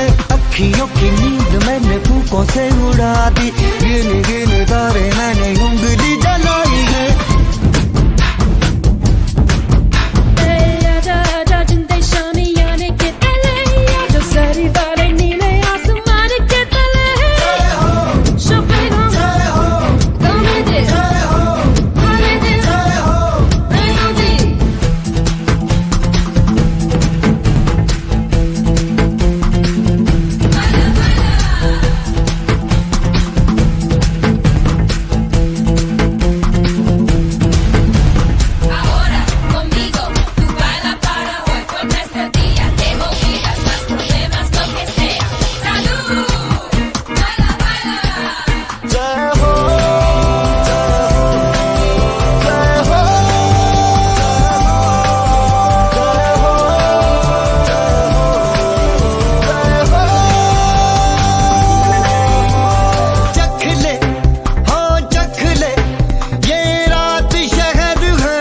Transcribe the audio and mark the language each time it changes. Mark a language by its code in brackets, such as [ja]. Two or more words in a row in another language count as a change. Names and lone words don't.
[hi] अखियों की नींद मैंने फूकों से उड़ा दी, गिन गिन तारे मैंने उंगली जलाई है। आजा आजा जिंदे शामी आने के तले, आजा सारी वाले नीले आसमान के तले। [en] Chopin, come and dance, come and dance, melody. [es] Ahora conmigo, tú baila para hoy por este día. Te olvidas más problemas, lo que sea. Salud, baila, baila. [hi] चख ले, हाँ चख ले, ये रात शहद है।